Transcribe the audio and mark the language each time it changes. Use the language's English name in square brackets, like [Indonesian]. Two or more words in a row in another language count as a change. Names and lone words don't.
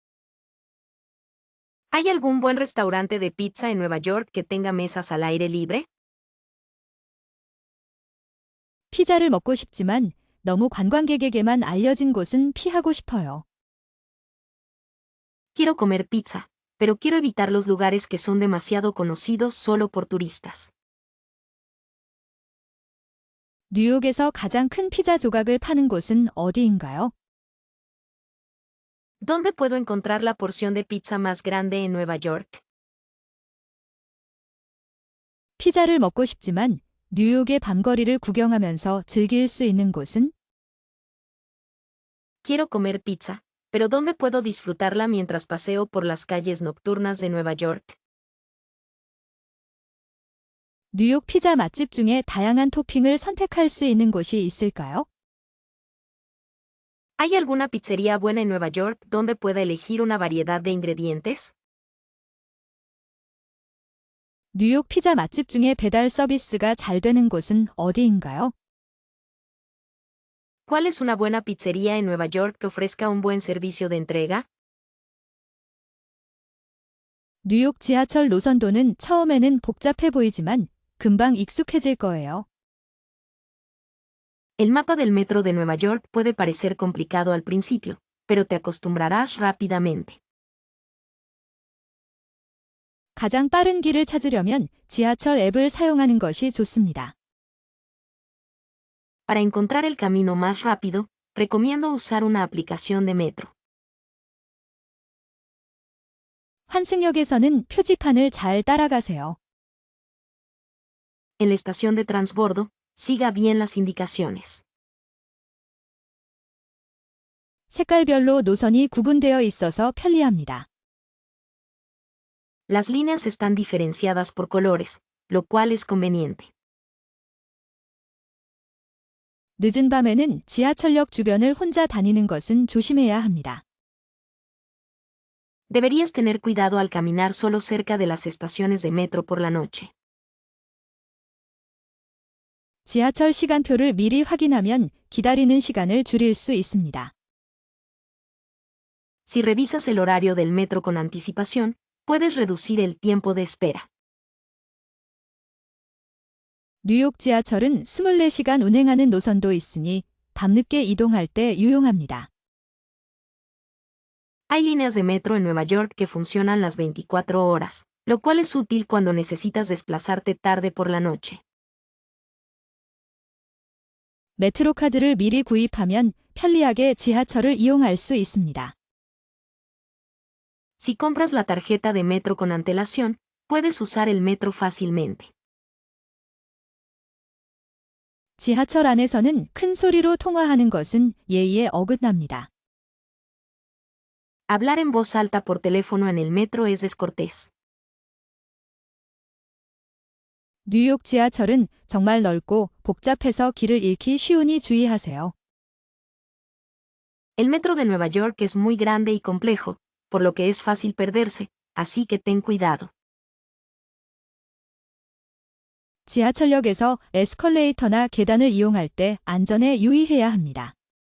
[Spanish] ¿Hay algún buen restaurante de pizza en Nueva York que tenga mesas al aire libre? [Korean] 피자를 먹고 싶지만 너무 관광객에게만 알려진 곳은 피하고 싶어요. [Spanish] Quiero comer pizza, pero quiero evitar los lugares que son demasiado conocidos solo por turistas. [Korean] 뉴욕에서 가장 큰 피자 조각을 파는 곳은 어디인가요? [Spanish] ¿Dónde puedo encontrar la porción de pizza más grande en Nueva York? [Korean] 피자를 먹고 싶지만 뉴욕의 밤거리를 구경하면서 즐길 수 있는 곳은? [Spanish] Quiero comer pizza, pero ¿dónde puedo disfrutarla mientras paseo por las calles nocturnas de Nueva York? [Korean] 뉴욕 피자 맛집 중에 다양한 토핑을 선택할 수 있는 곳이 있을까요? [Spanish] ¿Hay alguna pizzería buena en Nueva York donde pueda elegir una variedad de ingredientes? [Korean] 뉴욕 피자 맛집 중에 배달 서비스가 잘 되는 곳은 어디인가요? [Spanish] ¿Cuál es una buena pizzería en Nueva York que ofrezca un buen servicio de entrega? [Korean] 뉴욕 지하철 노선도는 처음에는 복잡해 보이지만 금방 익숙해질 거예요. [Spanish] El mapa del metro de Nueva York puede parecer complicado al principio, pero te acostumbrarás rápidamente. [Korean] 가장 빠른 길을 찾으려면 지하철 앱을 사용하는 것이 좋습니다. [Spanish] Para encontrar el camino más rápido, recomiendo usar una aplicación de metro. [Korean] 환승역에서는 표지판을 잘 따라가세요. [Spanish] En la estación de transbordo, siga bien las indicaciones. [Korean] 색깔별로 노선이 구분되어 있어서 편리합니다. [Spanish] Las líneas están diferenciadas por colores, lo cual es conveniente. [Korean] 늦은 밤에는 지하철역 주변을 혼자 다니는 것은 조심해야 합니다. [Spanish] Deberías tener cuidado al caminar solo cerca de las estaciones de metro por la noche. [Korean] 지하철 시간표를 미리 확인하면 기다리는 시간을 줄일 수 있습니다. [Spanish] Si revisas el horario del metro con anticipación, puedes reducir el tiempo de espera. [Korean] 뉴욕 지하철은 24시간 운행하는 노선도 있으니 밤늦게 이동할 때 유용합니다. [Spanish] Hay líneas de metro en Nueva York que funcionan las 24 horas, lo cual es útil cuando necesitas desplazarte tarde por la noche. [Korean] 메트로 카드를 미리 구입하면 편리하게 지하철을 이용할 수 있습니다. [Spanish] Si compras la tarjeta de metro con antelación, puedes usar el metro fácilmente. [Korean] 지하철 안에서는 큰 소리로 통화하는 것은 예의에 어긋납니다. [Spanish] Hablar en voz alta por teléfono en el metro es descortés. [Korean] 뉴욕 지하철은 정말 넓고 복잡해서 길을 잃기 쉬우니 주의하세요. [Spanish] El metro de Nueva York es muy grande y complejo, por lo que es fácil perderse, así que ten cuidado. [Korean] 지하철역에서 에스컬레이터나 계단을 이용할 때 안전에 유의해야 합니다.